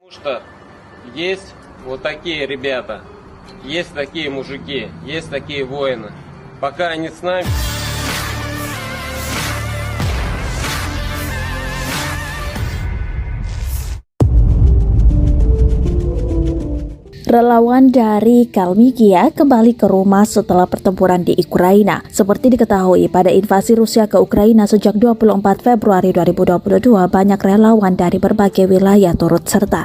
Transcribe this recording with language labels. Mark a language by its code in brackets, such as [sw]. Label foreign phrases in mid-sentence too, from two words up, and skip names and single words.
[ru] Что есть вот такие ребята, есть такие мужики, есть такие воины. Пока они с нами... [id] Relawan dari Kalmykia kembali ke rumah setelah pertempuran di Ukraina. Seperti diketahui, pada invasi Rusia ke Ukraina sejak 24 Februari 2022, banyak relawan dari berbagai wilayah turut serta.